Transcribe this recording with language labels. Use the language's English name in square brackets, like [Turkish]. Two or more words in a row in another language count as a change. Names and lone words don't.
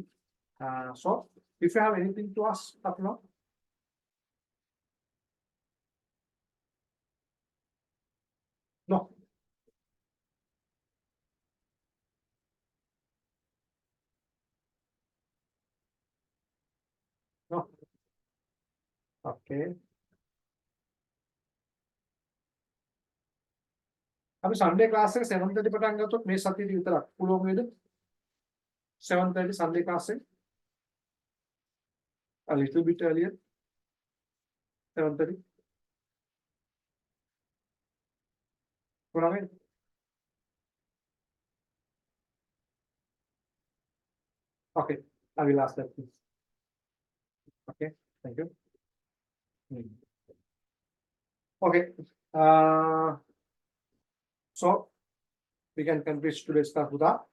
[English] So if you have anything to ask up now. No. No. [Sinhala] Okay. අපි [English] Sunday class [Sinhala] එක 7:30 පටන් ගත්තොත් මේ සතියේ විතරක් පුළුවන් වේද? [English] 7:30 Sunday class එක. A little bit earlier. 7:30. [Sinhala] පුළුවන් වේද? [English] Okay. I will ask that. Okay. Thank you. Okay. So we can complete today's class with that.